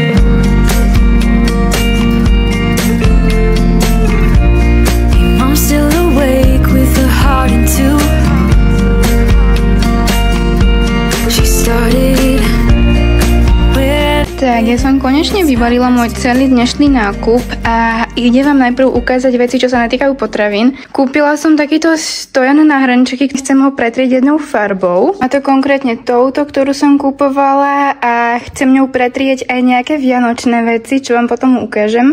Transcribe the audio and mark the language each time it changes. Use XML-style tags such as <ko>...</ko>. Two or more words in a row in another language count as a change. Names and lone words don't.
<en>Your mom's still awake with her heart in two. She started with.</en> <sk>Tak, ja som konečne vybalila môj celý dnešný nákup a ide vám najprv ukázať veci, čo sa netýkajú potravín. Kúpila som takýto stojan na hrnčeky, chcem ho pretrieť jednou farbou. A to konkrétne touto, ktorú som kúpovala a chcem ňou pretrieť aj nejaké vianočné veci, čo vám potom ukážem.</sk>